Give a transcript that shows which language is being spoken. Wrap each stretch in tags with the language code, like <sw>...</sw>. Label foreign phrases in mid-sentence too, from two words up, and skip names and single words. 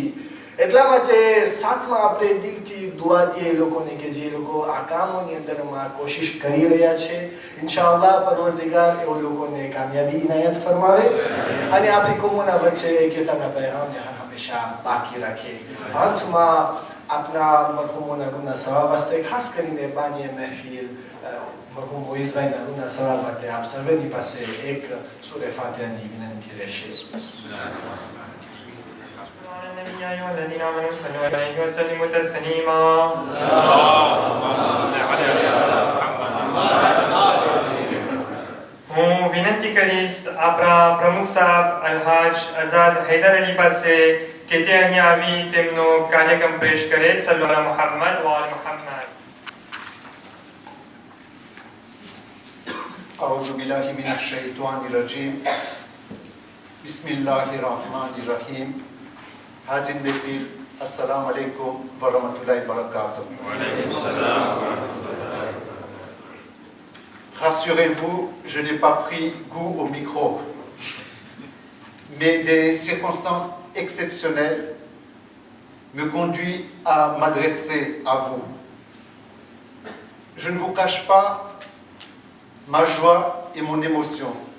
<gu>એટલા માટે સાથમાં આપણે દિલથી દુઆ દઈએ લોકોને કે જે લોકો આ કામોની અંદરમાં કોશિશ કરી રહ્યા છે, ઇન્શાઅલ્લાહ પરવરદિગાર એવો લોકોને કામયાબી ઇનાયત ફરમાવે અને આપણી કોમોના વચ્ચે એકતાના પૈગામને હંમેશા બાકી રાખે. અંતમાં આપના મરહુમોના રૂના સવાબ વાસ્તે ખાસ કરીને બાનીએ મહેફિલ મરહુમ મોઇઝભાઈના રૂના સવાબ માટે આપ સર્વેની પાસે એક સૂરે ફાતિહાની વિનંતી રહેશે.</gu> <ar>يا أيها الذين آمنوا صلوا عليه وسلموا تسليما.</ar> <gu>હું વિનંતી કરીશ આપણા પ્રમુખ સાહેબ અલહાજ આઝાદ હૈદર અલી પાસે કે તે અહીં આવી તેમનો કાર્યક્રમ પેશ કરે.</gu> <ar>صلوا على محمد وآل محمد. أعوذ بالله من الشيطان الرجيم بسم الله الرحمن الرحيم. Hajj Mefil, السلام عليكم ورحمة الله وبركاته.</ar> <fr>Rassurez-vous, je n'ai pas pris goût au micro, mais des circonstances exceptionnelles me conduisent à m'adresser à vous. Je ne vous cache pas ma joie et mon émotion.</fr>